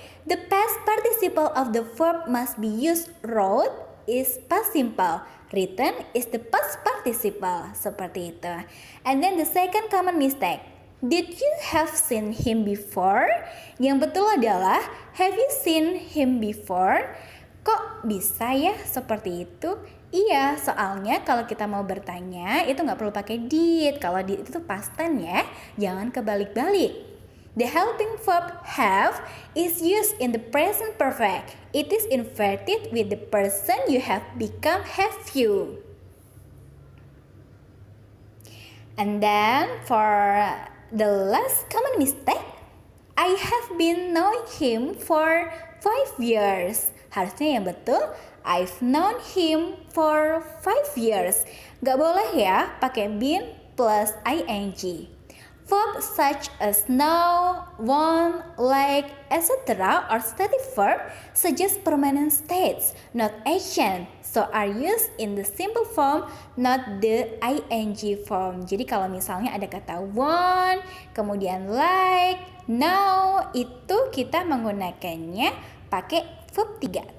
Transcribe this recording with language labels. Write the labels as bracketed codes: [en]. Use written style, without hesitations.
[en] The past participle of the verb must be used. Wrote is past simple. Written is the past participle. [id] Seperti itu. [en] And then the second common mistake. Did you have seen him before? [id] Yang betul adalah [en] have you seen him before? [id] Kok bisa ya seperti itu? Iya, soalnya kalau kita mau bertanya itu nggak perlu pakai did. Kalau did itu past tense ya, jangan kebalik-balik. [en] The helping verb have is used in the present perfect. It is inverted with the person you have become, have you. And then for the last common mistake, I have been knowing him for 5 years. [id] Harusnya yang betul, [en] I've known him for 5 years. [id] Gak boleh ya pakai been plus ing. [en] Verb such as now, want, like, etc. or static verb suggest permanent states, not action. So are used in the simple form, not the ing form. [id] Jadi kalau misalnya ada kata want, kemudian like, now, itu kita menggunakannya pakai verb 3.